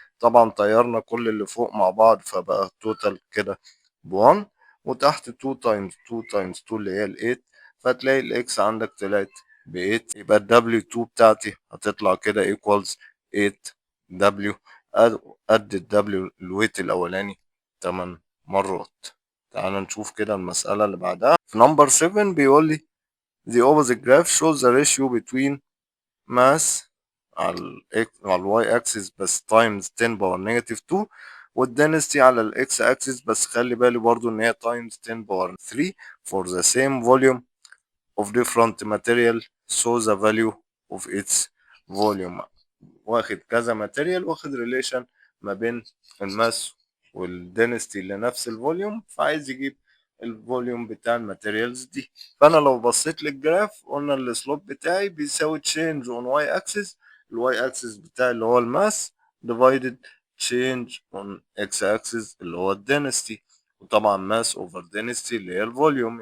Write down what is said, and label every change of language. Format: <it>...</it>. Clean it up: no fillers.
<ar>طبعا طيرنا كل اللي فوق مع بعض فبقى التوتال كده ب1 وتحت 2 تايمز 2 تايمز 2 اللي هي ال 8 فتلاقي الاكس عندك طلعت ب 8 يبقى ال W2 بتاعتي هتطلع كده equals 8 W قد ال W الويت الأولاني 8 مرات. تعال نشوف كده المسألة اللي بعدها. في نمبر 7 بيقول لي</ar> <en>The opposite graph shows the ratio between mass</en> <ar>على الواي اكسس بس تايمز 10 باور نيجاتيف 2 والدنسيتي على الاكس اكسس بس خلي بالي برضو ان هي تايمز 10 باور 3</ar> <en>for the same volume of different material so the value of its volume.</en> <ar>واخد كذا ماتيريال واخد ريليشن ما بين الماس والدنستي لنفس الفوليوم فعايز يجيب الفوليوم بتاع الماتيريالز دي. فانا لو بصيت للجراف قلنا السلوب بتاعي بيساوي</ar> <en>change on y axis</en> <ar>الواي اكسس بتاعي اللي هو الماس</ar> <en>divided change on x axis</en> <ar>اللي هو الدنستي وطبعا ماس اوفر density اللي هي الفوليوم.</ar>